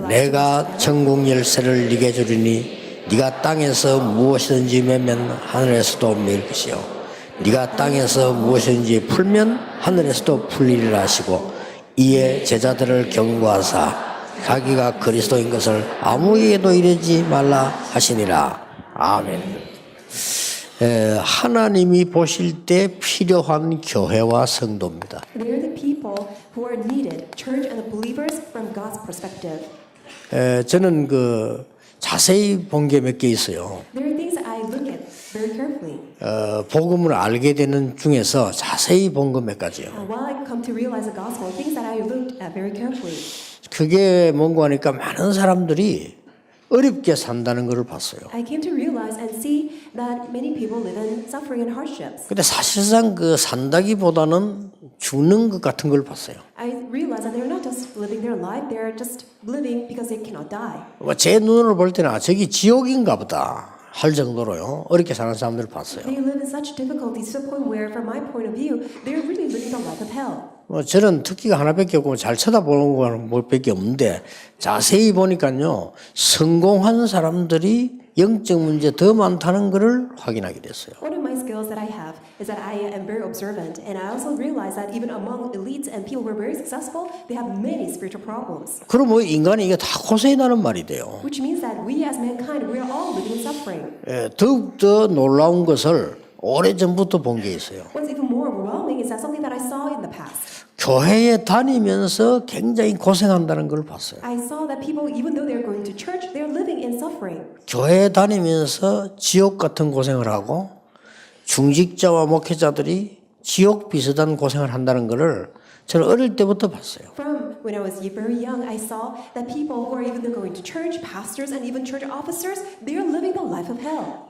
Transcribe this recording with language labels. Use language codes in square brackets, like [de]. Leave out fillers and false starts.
[ko] 내가 천국 열쇠를 네게 주리니 네가 땅에서 무엇이든지 매면 하늘에서도 매일 것이요 네가 땅에서 무엇이든지 풀면 하늘에서도 풀리리라 하시고 이에 제자들을 경고하사 자기가 그리스도인 것을 아무에게도 이르지 말라 하시니라. 아멘. 하나님이 보실 때 필요한 교회와 성도입니다. [en] They are the people who are needed, church and the believers from God's perspective. [ko] 저는 그 자세히 본 게 몇 개 있어요. [en] There are things I look at very carefully. [ko] 복음을 알게 되는 중에서 자세히 본 거 몇 가지요. [en] While I come to realize the gospel, things that I looked at very carefully. [ko] 그게 뭔가 하니까 많은 사람들이 어렵게 산다는 것을 봤어요. [en] I came to realize and see that many people live in suffering and hardships. [ko] 근데 사실상 그 산다기보다는 죽는 것 같은 걸 봤어요. [en] I realized that they're not just living their life, they're just living because they cannot die. [ko] 제 눈으로 볼 때는 저기 지옥인가 보다 할 정도로요. 어렵게 사는 사람들을 봤어요. [en] They live in such difficulties to the point where, from my point of view, they're really living the life of hell. [ko] 저는 특기가 하나밖에 없고 잘 쳐다보는 거는 뭐밖에 없는데 자세히 보니까요 성공한 사람들이 영적 문제 더 많다는 것을 확인하게 됐어요. [en] One of my skills that I have is that I am very observant, and I also realize that even among elites and people who are very successful, they have many spiritual problems. [ko] 그럼 뭐 인간이 이게 다 고생이라는 말이 돼요. [en] Which means that we as mankind, we are all living in suffering. [ko] 더욱더 놀라운 것을 오래전부터 본 게 있어요. [en] What's even more overwhelming is that something that I saw in the past. [ko] 교회에 다니면서 굉장히 고생한다는 걸 봤어요. [en] I saw that people, even though they're going to church, they're living in suffering. [ko] 교회에 다니면서 지옥 같은 고생을 하고 중직자와 목회자들이 지옥 비슷한 고생을 한다는 것을 저는 어릴 때부터 봤어요. [en] From when I was very young, I saw that people who are even going to church, pastors and even church officers, they are living the life of hell.